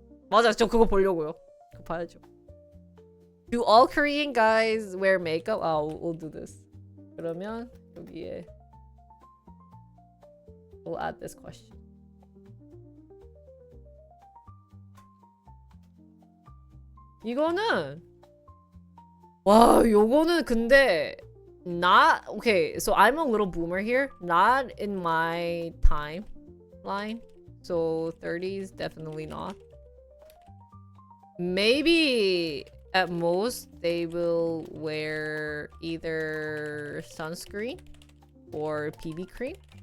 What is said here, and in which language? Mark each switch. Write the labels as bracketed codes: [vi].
[ko] 맞아, 저 그거 보려고요. 그거 봐야죠. [en] Do all Korean guys wear makeup? We'll do this. [ko] 그러면 여기에 [en] we'll add this question. [ko] 이거는 요거는 근데 [en] not okay. So I'm a little boomer here. Not in my timeline. So 30s definitely not. Maybe at most they will wear either sunscreen or PB cream.